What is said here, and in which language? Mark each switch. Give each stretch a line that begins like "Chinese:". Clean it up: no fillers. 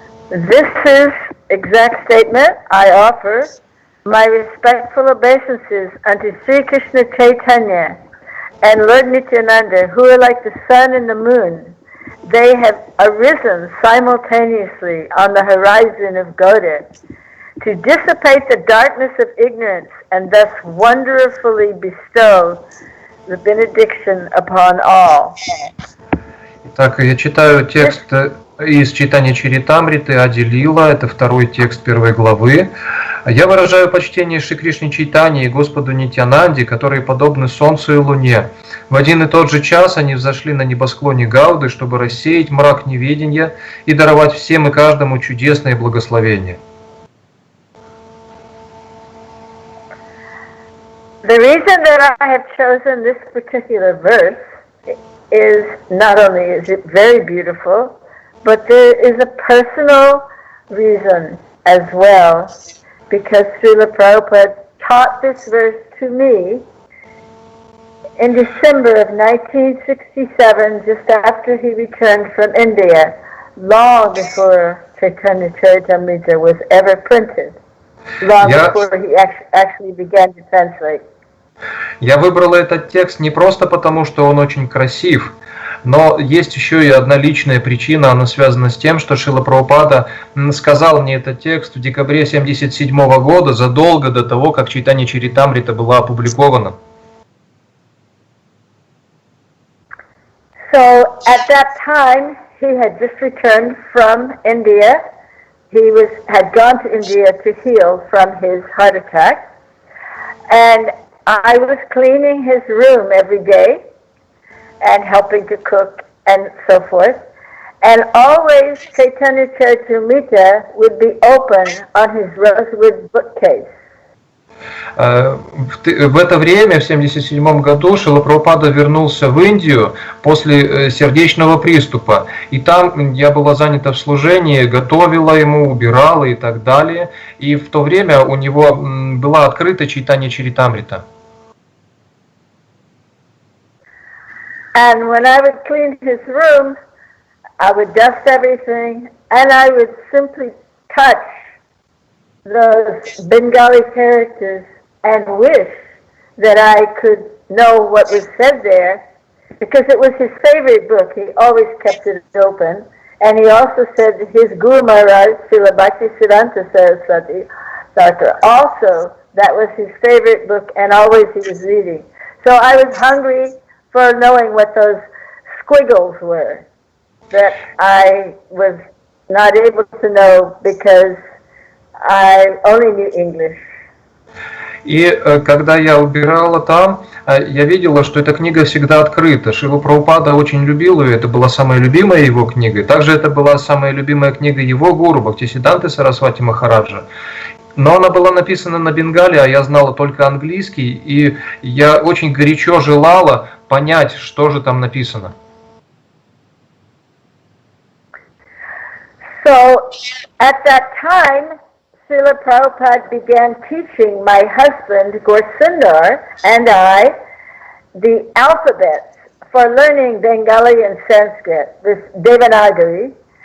English: This is exact statement I offer my respectful obeisances unto Sri Krishna Chaitanya and Lord Nityananda, who are like the sun and the moon. They have arisen simultaneously on the horizon of Gauda to dissipate the darkness of ignorance and thus wonderfully bestow the benediction upon all.
Russian: Так, я читаю текст из читания Чаритамриты Ади Лила, это второй текст первой главы. Я выражаю почтение Шри Кришне Чайтанье и Господу Нитьянанде, которые подобны солнцу и луне. В один и тот же час они взошли на небосклоне Гауды, чтобы рассеять мрак неведения и даровать всем и каждому чудесное благословение.
English: The reason that I have chosen this particular verse is not only is it very beautiful, but there is a personal reason as well, because Srila Prabhupada taught this verse to me in December of 1967, just after he returned from India, long before Chaitanya Charitamrita was ever printed, long before he actually began to translate.
Russian: Я выбрала этот текст не просто потому, что он очень красив, но есть еще и одна личная причина, она связана с тем, что Шрила Прабхупада сказал мне этот текст в декабре 1977 года, задолго до того, как Чайтанья Чаритамрита была опубликована.
English: So at that time, he had just returned from India. He had gone to India to heal from his heart attack, and I was cleaning his room every day and helping to cook and so forth. And always Chaitanya Charitamrita would be open on his rosewood bookcase.
Russian: В это время, в 1977 году, Шрила Прабхупада вернулся в Индию после сердечного приступа. И там я была занята в служении, готовила ему, убирала и так далее. И в то время у него была открыта Чайтанья Чаритамрита.
English: And when I would clean his room, I would dust everything, and I would simply touch those Bengali characters and wish that I could know what was said there, because it was his favorite book. He always kept it open, and he also said that his Guru Maharaj, Srila Bhaktisiddhanta Saraswati Thakur, also that was his favorite book, and always he was reading. So I was hungry for knowing what those squiggles were that I was not able to know because I only knew English.
Russian: И когда я убирала там, я видела, что эта книга всегда открыта. Шрила Прабхупада очень любил ее, это была самая любимая его книга. Также это была самая любимая книга его гуру, Бхактисиданты Сарасвати Махараджа. Но она была написана на бенгале, а я знала только английский, и я очень горячо желала понять, что же там написано.
English: So, at that time, Srila Prabhupada began teaching my husband, Gorsundar, and I, the alphabets for learning Bengali and Sanskrit, this Devanagari.